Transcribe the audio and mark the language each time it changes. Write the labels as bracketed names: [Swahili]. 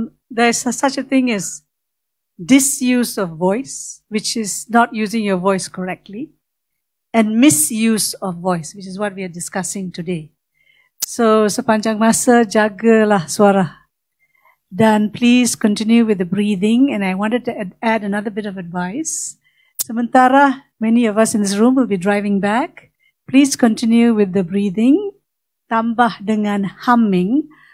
[English] There's such a thing as disuse of voice, which is not using your voice correctly, and misuse of voice, which is what we are discussing today. [Indonesian] So sepanjang masa jagalah suara. Dan [English] please continue with the breathing, and I wanted to add another bit of advice. [Indonesian] Sementara [English] many of us in this room will be driving back, please continue with the breathing, [Indonesian] tambah dengan [English] humming.